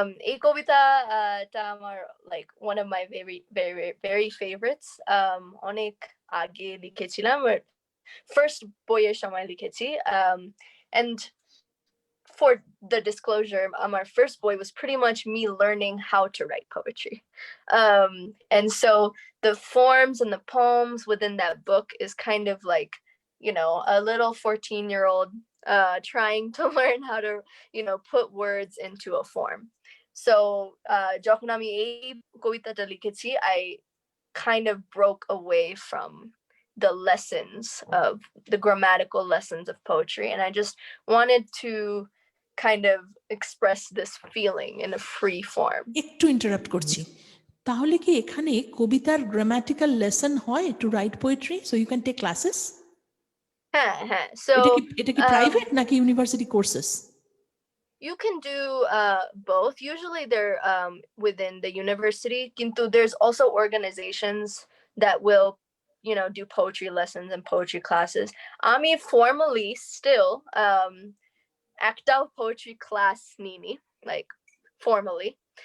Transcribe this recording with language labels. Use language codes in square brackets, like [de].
[bn] এই কবিতাটা আমার [en] like one of my very very very favorites. [bn] অনেক আগে লিখেছিলাম, first বইয়ের সময় লিখেছি. [en] And for the disclosure, our first boy was pretty much me learning how to write poetry. And so the forms and the poems within that book is kind of like, a little 14-year-old trying to learn how to, put words into a form. So [bn] যখন আমি এই কবিতাটা লিখেছি, [en] I kind of broke away from the lessons of the grammatical lessons of poetry, and I just wanted to kind of express this feeling in a free form. [bn] একটু interrupt করছি, তাহলে কি এখানে কবিতার গ্রামাটিক্যাল লেসন হয় [en] To write poetry, so you can take classes? [bn] হ্যাঁ, so এটা কি প্রাইভেট নাকি university courses? [en] You can do both. Usually they're within the university. Kintu there's also organizations that will, do poetry lessons and poetry classes. I mean, formally still, act out poetry class nini, like formally.